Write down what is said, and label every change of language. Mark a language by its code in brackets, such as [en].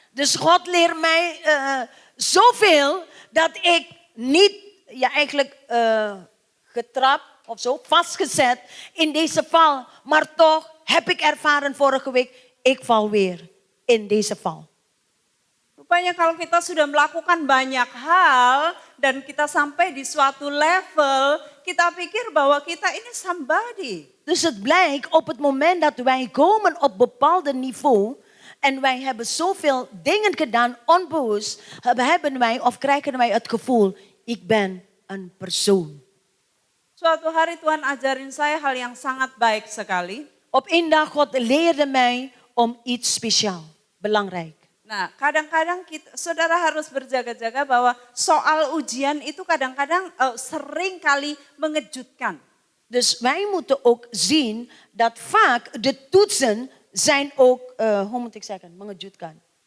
[nl] Dus God leert mij zoveel dat ik niet, eigenlijk getrapt of zo, vastgezet in deze val. Maar toch heb ik ervaren vorige week, ik val weer in deze val. [id] Rupanya kalau kita sudah melakukan banyak hal dan kita sampai di suatu level, kita pikir bahwa kita ini somebody. [nl] Dus het blijkt op het moment dat wij komen op bepaald niveau en wij hebben zoveel dingen gedaan onbewust, krijgen wij het gevoel, ik ben een persoon. [id] Suatu hari Tuhan ajarin saya hal yang sangat baik sekali. [nl] Op een dag God leerde mij om iets speciaal, belangrijk. [id] Nah, kadang-kadang saudara harus berjaga-jaga bahwa soal ujian itu kadang-kadang sering kali mengejutkan. [nl] Dus wij moeten ook zien dat vaak de toetsen zijn ook, hoe moet ik zeggen, [id] mengejutkan.